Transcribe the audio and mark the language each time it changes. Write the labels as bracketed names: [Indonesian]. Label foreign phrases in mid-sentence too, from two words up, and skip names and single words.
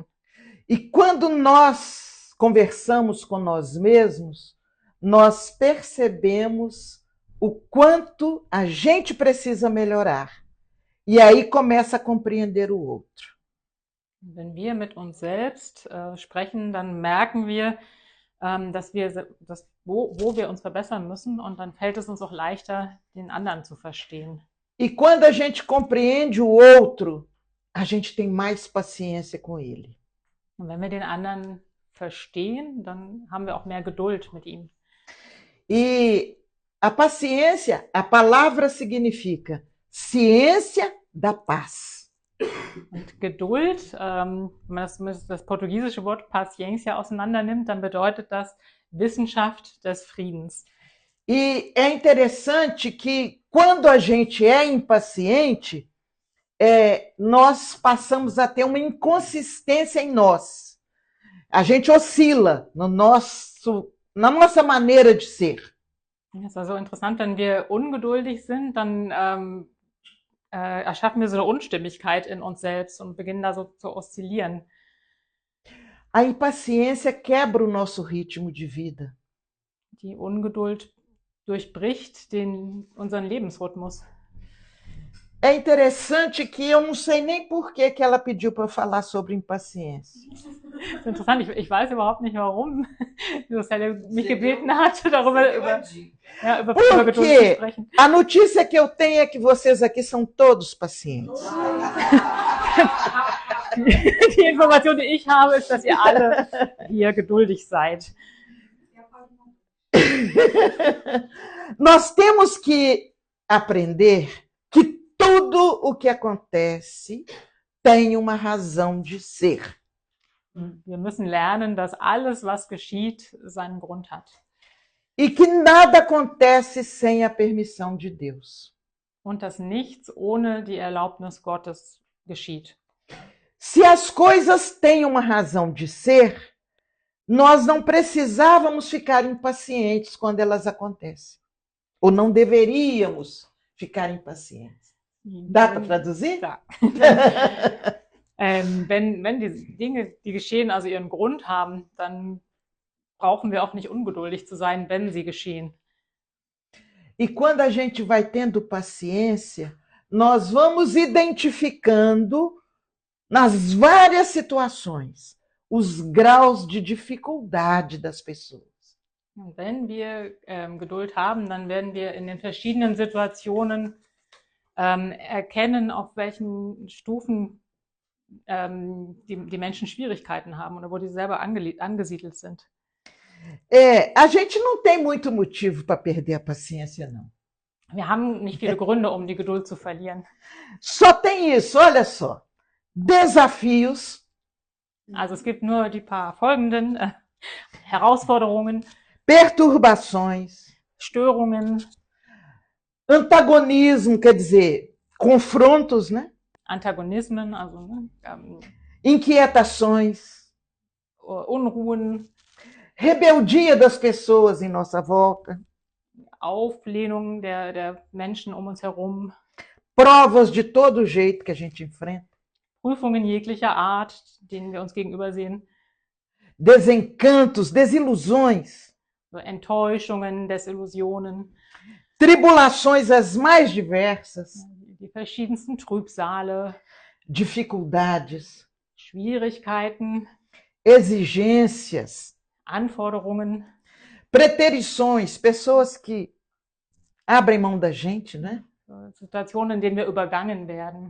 [Portuguese] E quando nós conversamos com nós mesmos, nós percebemos o quanto a gente precisa melhorar. E aí começa a compreender o outro. [German] Wenn wir mit uns selbst sprechen, dann merken wir, wo wir uns verbessern müssen, und dann fällt es uns auch leichter, den anderen zu verstehen. [Portuguese] E quando a gente compreende o outro, a gente tem mais paciência com ele. [German] Und wenn wir den anderen verstehen, dann haben wir auch mehr Geduld mit ihm. [Portuguese] E a paciência, a palavra significa ciência da paz. [German] Und Geduld, wenn man das portugiesische Wort Paciência auseinander nimmt, dann bedeutet das Wissenschaft des Friedens. [Portuguese] E é interessante que quando a gente é impaciente, nós passamos a ter uma inconsistência em nós. A gente oscila na nossa maneira de ser. [German] Das ist also interessant, wenn wir ungeduldig sind, dann erschaffen wir so eine Unstimmigkeit in uns selbst und beginnen da so zu oszillieren. [Portuguese] A impaciência quebra o nosso ritmo de vida. [German] Die Ungeduld durchbricht unseren Lebensrhythmus. [Portuguese] É interessante que eu não sei nem por que ela pediu para falar sobre impaciência. [German] Das ist interessant, ich weiß überhaupt nicht, warum Lucélia mich gebeten hat, über Geduld zu sprechen. [Portuguese] A notícia que eu tenho é que vocês aqui são todos pacientes. [German] Die Information, die ich habe, ist, dass ihr alle hier geduldig seid. [Portuguese] Nós temos que aprender que tudo o que acontece tem uma razão de ser. [German] Wir müssen lernen, dass alles, was geschieht, seinen Grund hat. [Portuguese] E que nada acontece sem a permissão de Deus. [German] Und dass nichts ohne die Erlaubnis Gottes geschieht. [Portuguese] Se as coisas têm uma razão de ser, nós não precisávamos ficar impacientes quando elas acontecem. Ou não deveríamos ficar impacientes. Dá para traduzir? [German] Ja. Wenn die Dinge, die geschehen, also ihren Grund haben, dann brauchen wir auch nicht ungeduldig zu sein, wenn sie geschehen. [Portuguese] E quando a gente vai tendo paciência, nós vamos identificando nas várias situações, os graus de dificuldade das pessoas. [German] Und wenn wir Geduld haben, dann werden wir in den verschiedenen Situationen erkennen, auf welchen Stufen die Menschen Schwierigkeiten haben oder wo die selber angesiedelt sind. [Portuguese] A gente não tem muito motivo para perder a paciência, não. [German] Wir haben nicht viele Gründe, um die Geduld zu verlieren. [Portuguese] Só tem isso, olha só. Desafios, [German] Also es gibt nur die paar folgenden Herausforderungen, [Portuguese] perturbações, [German] Störungen, [Portuguese] antagonismo, quer dizer, confrontos, né? [German] Antagonismen, also [Portuguese] Inquietações, [German] Unruhen, [Portuguese] rebeldia das pessoas em nossa volta, [German] Auflehnung der Menschen um uns herum, [Portuguese] provas de todo jeito que a gente enfrenta, [German] Prüfungen jeglicher Art, denen wir uns gegenübersehen, [Portuguese] desencantos, desilusões, [German] so Enttäuschungen, Desillusionen, [Portuguese] tribulações as mais diversas, [German] die verschiedensten Trübsale, [Portuguese] dificuldades, [German] Schwierigkeiten, [Portuguese] exigências, [German] Anforderungen, [Portuguese] preterições, pessoas que abrem mão da gente, né? [German] Situationen, in denen wir übergangen werden,